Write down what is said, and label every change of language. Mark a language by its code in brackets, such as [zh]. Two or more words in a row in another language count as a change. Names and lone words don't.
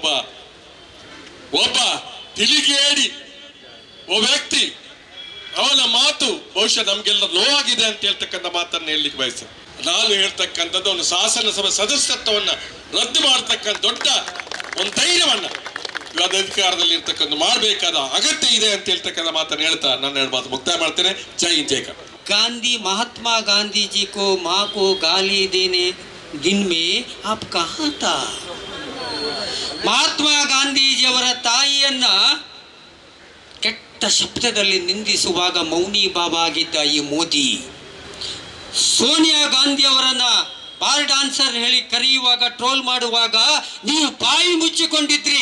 [kn] ಒಬ್ಬ ತಿಳಿಗೇಡಿ ಒಬ್ಬ ವ್ಯಕ್ತಿ ಅವನ ಮಾತು ಬಹುಶಃ ನಮ್ಗೆಲ್ಲ ನೋವಾಗಿದೆ ಅಂತ ಹೇಳ್ತಕ್ಕಂಥ ಮಾತನ್ನು ಹೇಳಲಿಕ್ಕೆ ಬಯಸ್ತೇನೆ. ನಾನು ಹೇಳ್ತಕ್ಕಂಥದ್ದು ಒಂದು ಶಾಸನಸಭೆ ಸದಸ್ಯತ್ವವನ್ನ ರದ್ದು ಮಾಡತಕ್ಕಂಥ ದೊಡ್ಡ ಒಂದು ಧೈರ್ಯವನ್ನ ಇವತ್ತು ಅಧಿಕಾರದಲ್ಲಿ ಇರ್ತಕ್ಕಂಥ ಮಾಡಬೇಕಾದ ಅಗತ್ಯ ಇದೆ ಅಂತ ಹೇಳ್ತಕ್ಕಂಥ ಮಾತನ್ನು ಹೇಳ್ತಾ ನನ್ನ ಎರಡು ಮಾತು ಮುಕ್ತಾಯ ಮಾಡ್ತೇನೆ. ಜೈ ಹಿಂದ್, ಜೈ ಕರ್ನಾಟಕ. [hi] गांधी महात्मा गांधी जी को माँ को गाली देने दिन में आप कहाँ था? [kn] ಮಹಾತ್ಮ ಗಾಂಧೀಜಿಯವರ ತಾಯಿಯನ್ನ ಕೆಟ್ಟ ಶಬ್ದದಲ್ಲಿ ನಿಂದಿಸುವಾಗ ಮೌನಿ ಬಾಬಾ ಆಗಿದ್ದ ಈ ಮೋದಿ, ಸೋನಿಯಾ ಗಾಂಧಿ ಅವರನ್ನ [en] bar dancer [kn] ಹೇಳಿ ಕರೆಯುವಾಗ ಟ್ರೋಲ್ ಮಾಡುವಾಗ ನೀವು ಬಾಯಿ ಮುಚ್ಚಿಕೊಂಡಿದ್ರಿ.